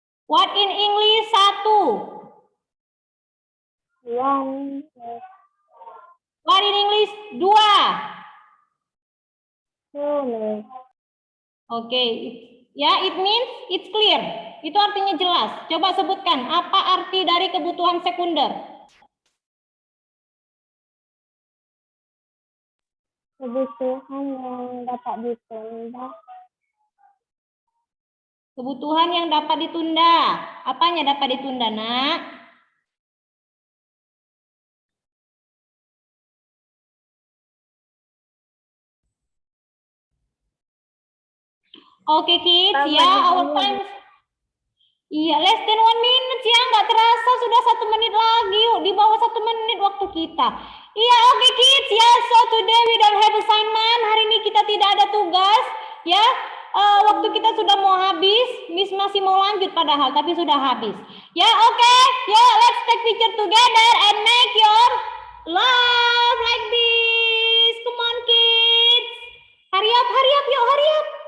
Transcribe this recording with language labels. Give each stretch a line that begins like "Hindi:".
English: What in English? 1. One, Miss. What in English? 2. Two, Miss. Oke, ya, it means it's clear.
Indonesian: Itu artinya jelas. Coba sebutkan apa arti dari kebutuhan sekunder. Kebutuhan yang dapat ditunda. Kebutuhan yang dapat ditunda. Apanya dapat ditunda, nak?
English: Oke, kids, ya, our time. Iya, less than 1 minute.
Indonesian: kids ya, nggak terasa sudah 1 menit lagi, yuk di bawah 1 menit waktu kita. Iya, oke kids ya,
English: so today we don't have assignment,
Indonesian: hari ini kita tidak ada tugas ya. Waktu kita sudah mau habis, Miss masih mau lanjut padahal, tapi sudah habis.
English: Ya, oke, ya let's take picture together and make your love like this. Come on kids, hurry up yuk, hurry up.